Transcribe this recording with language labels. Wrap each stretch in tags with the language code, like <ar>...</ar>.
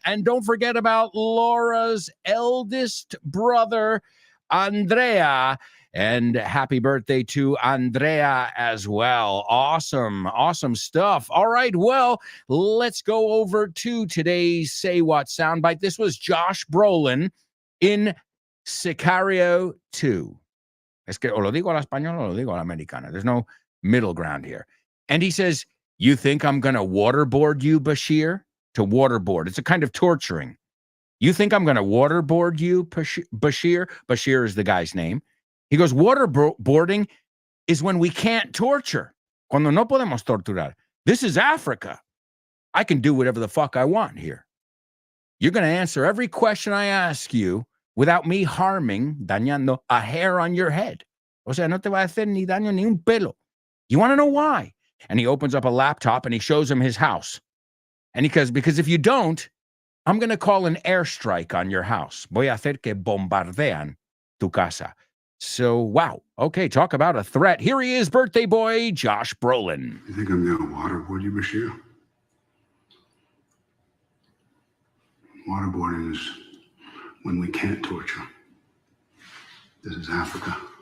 <en>And don't forget about Laura's eldest brother, Andrea. And happy birthday to Andrea as well. Awesome, awesome stuff. All right, well, let's go over to today's Say What soundbite. This was Josh Brolin in Sicario 2.</en> <es>Es que o lo digo al español o lo digo al americana.</es> <en>There's no middle ground here. And he says, you think I'm going to waterboard you, Bashir? To waterboard. It's a kind of torturing. You think I'm going to waterboard you, Bashir? Bashir is the guy's name. He goes, waterboarding is when we can't torture.</en> <es>Cuando no podemos torturar.</es> <en>This is Africa. I can do whatever the fuck I want here. You're going to answer every question I ask you without me harming, dañando, a hair on your head.</en> <es>O sea, no te va a hacer ni daño ni un pelo.</es> <en>You want to know why? And he opens up a laptop and he shows him his house. And he goes, because if you don't, I'm going to call an airstrike on your house.</en> <es>Voy a hacer que bombardean tu casa.</es> <en>So, wow. Okay, talk about a threat. Here he is, birthday boy, Josh Brolin. You think I'm going to waterboard you, Bashir? Waterboarding is when we can't torture. This is Africa.</en>